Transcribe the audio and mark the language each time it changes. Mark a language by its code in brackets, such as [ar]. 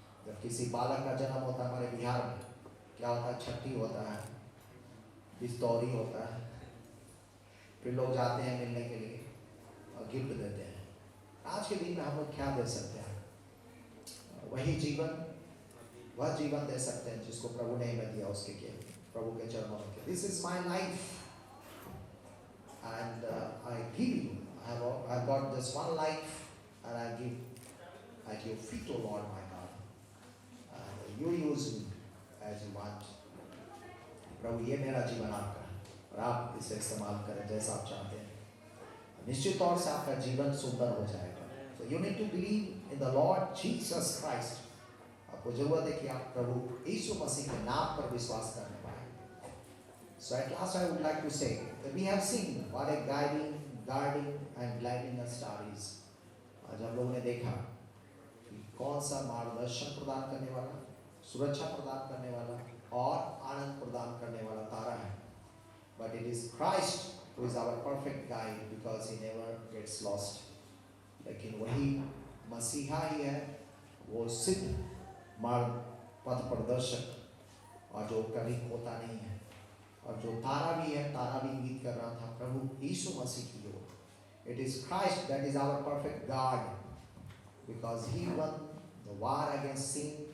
[hi] जब किसी बालक का जन्म होता है हमारे बिहार में, क्या होता है, छठी होता है, बिस्तौरी होता है, फिर लोग जाते हैं मिलने के लिए और गिफ्ट देते हैं। आज के दिन में हम लोग क्या दे सकते हैं? वही जीवन, वह जीवन दे सकते हैं जिसको प्रभु ने हमें दिया, उसके लिए प्रभु के चरणों में। [en] This is my life and I give you, I've got this one life and I give at your feet, O Lord my God, and you use me as you want. [hi] प्रभु ये मेरा जीवन आपका है और आप इसे इस्तेमाल करें जैसा आप चाहते हैं। निश्चित तौर से आपका जीवन सुंदर हो जाएगा। [en] So you need to believe in the Lord Jesus Christ. [hi] आपको जरूरत है कि आप प्रभु यीशु मसीह के नाम पर विश्वास करने पाए। [en] So at last I would like to say that we have seen what a guarding and guiding a star is. [hi] आज हम लोगों ने देखा कि कौन सा मार्गदर्शन प्रदान करने वाला, सुरक्षा प्रदान करने वाला और आनंद प्रदान करने वाला तारा है। [en] But it is Christ who is our perfect guide because he never gets lost. [hi] लेकिन वही मसीहा ही है, वो सिद्ध मार्ग पथ प्रदर्शक और जो कभी खोता नहीं है। और जो तारा भी है, तारा भी इंगित कर रहा था प्रभु यीशु मसीह की ओर। [en] It is Christ that is our perfect guard because he won the war against sin